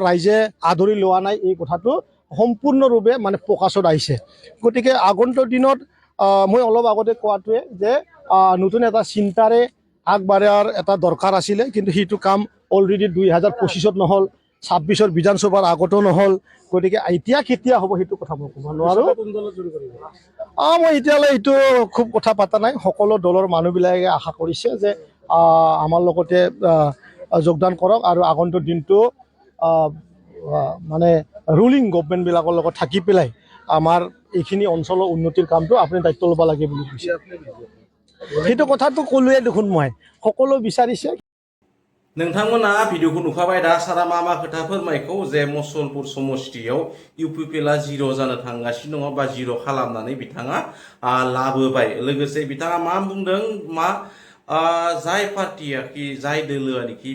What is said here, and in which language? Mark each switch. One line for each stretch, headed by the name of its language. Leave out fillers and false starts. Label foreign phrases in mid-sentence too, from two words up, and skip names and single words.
Assamese: ৰাইজে আদৰি লোৱা নাই এই কথাটো সম্পূৰ্ণৰূপে মানে প্ৰকাশত আহিছে গতিকে আগন্তুক দিনত মই অলপ আগতে কোৱাটোৱে যে নতুন এটা চিন্তাৰে আগবাঢ়াৰ এটা দৰকাৰ আছিলে কিন্তু সেইটো কাম অলৰেডি 2025-ত নহ'ল 26-ৰ বিধানসভাৰ আগতো নহ'ল গতিকে এতিয়া কেতিয়া হ'ব সেইটো কথা মই ক'ব নোৱাৰোঁ মই এতিয়ালৈ এইটো খুব কথা পতা নাই সকলো দলৰ মানুহবিলাকে আশা কৰিছে যে আমাৰ লগতে যোগদান কৰক আৰু আগন্তুক দিনটো মানে ৰুলিং গভৰ্ণমেণ্টবিলাকৰ লগত থাকি পেলাই আমাৰ এইখিনি অঞ্চলৰ উন্নতিৰ কামটো আপুনি দায়িত্ব ল'ব লাগে বুলি কৈছে সেইটো কথাটো ক'লোৱে দেখোন মই সকলো বিচাৰিছে
Bodo: नोंथांमोना भिडिअखौ नुखाबाय दा सारा मा खोथा फोरमायखौ जे मुसलपुर समष्टियाव UPPLआ जिर' जानो थांगासिनो दङ बा जिर' खालामनानै बिथाङा लाबोबाय लोगोसे बिथाङा मा बुंदों जाय पार्टियाखि जाय दोलोआनोखि